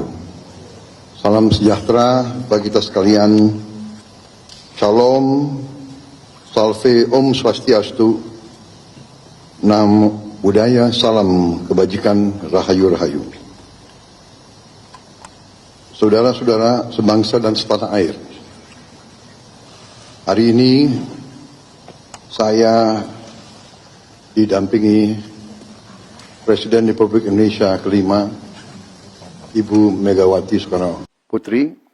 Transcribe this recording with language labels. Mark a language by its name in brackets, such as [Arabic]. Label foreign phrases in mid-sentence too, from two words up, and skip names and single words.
[Indonesian] Salam sejahtera bagi kita sekalian. Shalom, salve, [Sanskrit] om swastiastu, [Pali] namo buddhaya, [Indonesian] salam kebajikan, rahayu. Saudara-saudara sebangsa dan setanah air. Hari ini saya didampingi Presiden Republik Indonesia kelima, Ibu Megawati Soekarno Putri,